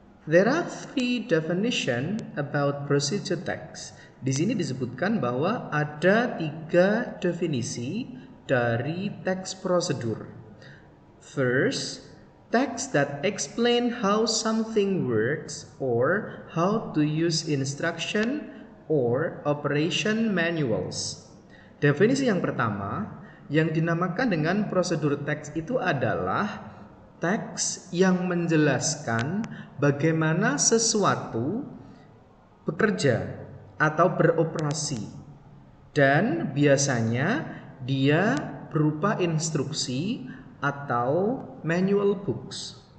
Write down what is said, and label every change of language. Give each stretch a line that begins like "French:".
English: There are three definition about procedure tax.
Indonesian: Di sini disebutkan bahwa ada 3 definisi dari tax prosedur.
English: First, tax that explain how something works or how to use instruction or operation manuals.
Indonesian: Definisi yang pertama yang dinamakan dengan prosedur tax itu adalah teks yang menjelaskan bagaimana sesuatu bekerja atau beroperasi, dan biasanya dia berupa instruksi atau manual books.